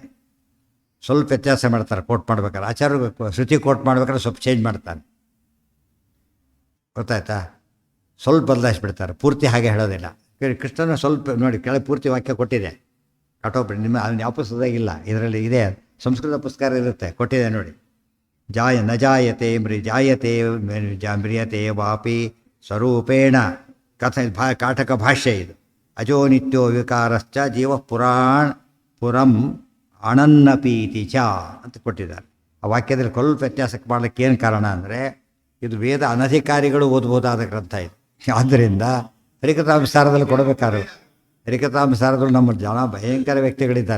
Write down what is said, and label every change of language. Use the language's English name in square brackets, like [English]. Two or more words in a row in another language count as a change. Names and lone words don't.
[Kannada] ಸ್ವಲ್ಪ ವ್ಯತ್ಯಾಸ ಮಾಡ್ತಾರೆ ಕೋಟ್ ಮಾಡ್ಬೇಕಾದ್ರೆ. ಆಚಾರ್ಯ ಶ್ರುತಿ ಕೋಟ್ ಮಾಡ್ಬೇಕಾದ್ರೆ ಸ್ವಲ್ಪ ಚೇಂಜ್ ಮಾಡ್ತಾನೆ, ಗೊತ್ತಾಯ್ತಾ? ಸ್ವಲ್ಪ ಬದಲಾಯಿಸ್ಬಿಡ್ತಾರೆ, ಪೂರ್ತಿ ಹಾಗೆ ಹೇಳೋದಿಲ್ಲ. ಕೃಷ್ಣನ ಸ್ವಲ್ಪ ನೋಡಿ ಕೆಳಗೆ ಪೂರ್ತಿ ವಾಕ್ಯ ಕೊಟ್ಟಿದೆ ಕಾಟೋಪನಿಷತ್. ನಿಮ್ಮ ಅದನ್ನು ಯಾವ ಪುಸ್ತಕದಾಗಿಲ್ಲ, ಇದರಲ್ಲಿ ಇದೆ, ಸಂಸ್ಕೃತ ಪುಸ್ತಕ ಇರುತ್ತೆ, ಕೊಟ್ಟಿದೆ ನೋಡಿ. [Sanskrit] ನ ಜಾಯತೆ ಜಾಯತೆ ಮ್ರಿಯತೆ ವಾಪಿ ಸ್ವರೂಪೇಣ [Kannada] ಕಾಟಕ ಭಾಷ್ಯ ಇದು. [Sanskrit] ಅಜೋ ನಿತ್ಯೋ ವಿಕಾರಶ್ಚ ಜೀವ ಪುರಂ ಅಣನ್ನಪೀತಿ ಚ [Kannada] ಅಂತ ಕೊಟ್ಟಿದ್ದಾರೆ. ಆ ವಾಕ್ಯದಲ್ಲಿ ಸ್ವಲ್ಪ ವ್ಯತ್ಯಾಸಕ್ಕೆ ಮಾಡಲಿಕ್ಕೆ ಏನು ಕಾರಣ ಅಂದರೆ ಇದು ವೇದ ಅನಧಿಕಾರಿಗಳು ಓದ್ಬೋದಾದ ಗ್ರಂಥ ಇದು. ಆದ್ದರಿಂದ ಹರಿಕಥಾಂಸಾರದಲ್ಲಿ ಕೊಡಬೇಕಾದ್ರೆ ಹರಿಕಥಾಂಸಾರದಲ್ಲಿ ನಮ್ಮ ಜನ ಭಯಂಕರ ವ್ಯಕ್ತಿಗಳಿದ್ದಾರೆ.